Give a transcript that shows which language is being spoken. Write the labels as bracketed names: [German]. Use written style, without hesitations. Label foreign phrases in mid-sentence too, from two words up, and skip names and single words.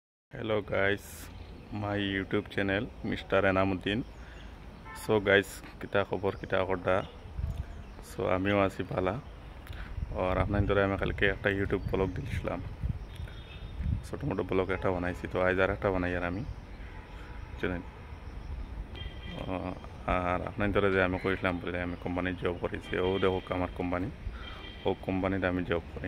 [English] Hello guys, my YouTube channel Mr. Enamuddin. So guys, [Sylheti] কিতা খবর কিতা করদা. [Bangla] So আমিও আছি ভালা আর আপনার ধরে আমি কালকে একটা ইউটিউব ব্লগ দিয়েছিলাম, ছোটো মোটো ব্লগ একটা বানাইছি। তো আজ আর একটা বানাই আর আমি জানেন। আর আপনার ধরে যে আমি কইছিলাম বলে আমি কোম্পানির জব করেছি, ও দেখো আমার কোম্পানি, ও কোম্পানিতে আমি জব করি।